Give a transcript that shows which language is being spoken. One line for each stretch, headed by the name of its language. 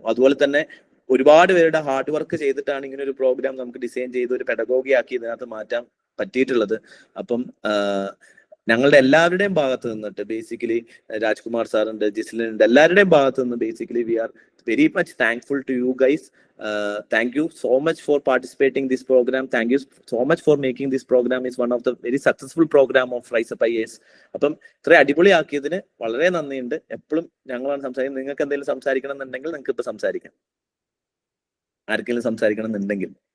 Malayalam: അതുപോലെ തന്നെ ഒരുപാട് പേരുടെ ഹാർഡ് വർക്ക് ചെയ്തിട്ടാണ് ഇങ്ങനെ ഒരു പ്രോഗ്രാം നമുക്ക് ഡിസൈൻ ചെയ്ത് ഒരു പെഡഗോഗി ആക്കി ഇതിനകത്ത് മാറ്റാൻ പറ്റിയിട്ടുള്ളത്. അപ്പം ഞങ്ങളുടെ എല്ലാവരുടെയും ഭാഗത്ത് നിന്നിട്ട് ബേസിക്കലി രാജ്കുമാർ സാറുണ്ട്, ജിസ്ലിനുണ്ട്, എല്ലാവരുടെയും ഭാഗത്ത് നിന്ന് basically
English: We are very much thankful to you guys. Thank you so much for participating this program. Thank you so much for making this program is one of the very successful program of Rise Up IAS.
Malayalam: അപ്പം ഇത്ര അടിപൊളിയാക്കിയതിന് വളരെ നന്ദിയുണ്ട്. എപ്പോഴും ഞങ്ങളാണ് സംസാരിക്കുന്നത്. നിങ്ങൾക്ക് എന്തെങ്കിലും സംസാരിക്കണം എന്നുണ്ടെങ്കിൽ നിങ്ങൾക്ക് ഇപ്പൊ സംസാരിക്കാം. ആർക്കെങ്കിലും സംസാരിക്കണം എന്നുണ്ടെങ്കിൽ.